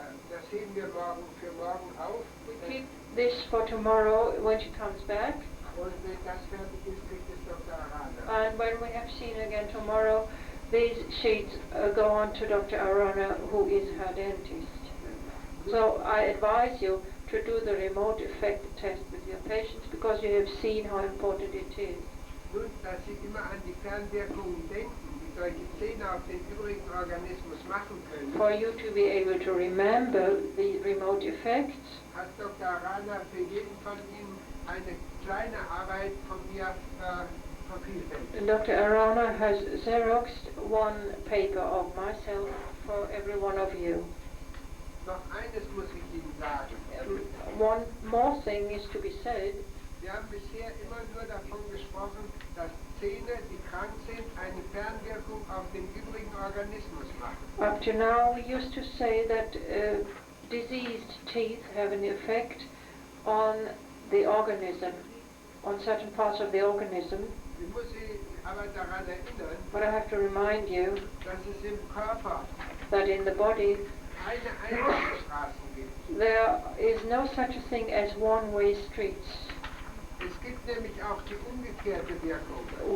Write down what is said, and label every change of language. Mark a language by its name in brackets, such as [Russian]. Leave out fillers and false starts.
[German] Das heben wir für morgen auf. [English] keep this for tomorrow when she comes back. [German] Und wenn das fertig ist, kriegt es Dr. Arana. [English] And when we have seen again tomorrow, these sheets go on to Dr. Arana, who is her dentist. So I advise you to do the remote effect test with your patients because you have seen how important it is. [German] Nun, dass Sie immer an die Fernwirkungen denken, die solche Zähne auf den übrigen Organismus machen können, [English] For you to be able to remember the remote effects, [German] hat Dr. Arana für jeden von Ihnen eine kleine Arbeit von mir vervielfältigt. [English] Dr. Arana has xeroxed one paper of myself for every one of you. [German] Noch eines muss ich Ihnen sagen. [English] One more thing is to be said. [German] Wir haben bisher immer nur davon gesprochen, dass Zähne, die krank sind, eine Fernwirkung auf den übrigen Organismus machen. [English] Up to now we used to say that diseased teeth have an effect on the organism, on certain parts of the organism. [German] Ich muss Sie aber daran erinnern, [English] But I have to remind you [German] dass es im Körper [English] that in the body [German] keine Einbahnstraßen gibt. [English] there is no such a thing as one-way streets. [German] Es gibt nämlich auch die umgekehrte Wirkung.